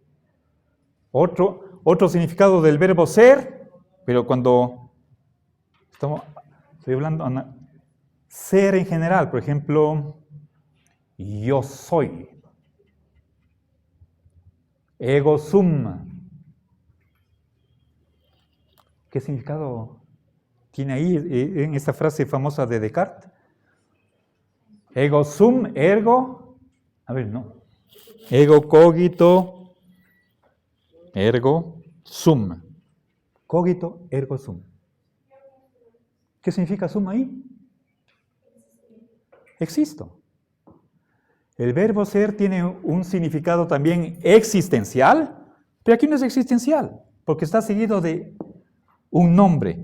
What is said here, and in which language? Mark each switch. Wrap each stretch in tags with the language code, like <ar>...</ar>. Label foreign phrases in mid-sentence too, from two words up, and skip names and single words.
<es>Otro significado del verbo ser, pero cuando estoy hablando ser en general, por ejemplo, yo soy.</es> <la>Ego sum.</la> <es>¿Qué significado tiene ahí en esta frase famosa de Descartes?</es> <la>Ego sum, ergo, ego cogito, ergo sum. Cogito, ergo sum.</la> <es>¿Qué significa sum ahí? Existo. El verbo ser tiene un significado también existencial, pero aquí no es existencial, porque está seguido de un nombre.</es>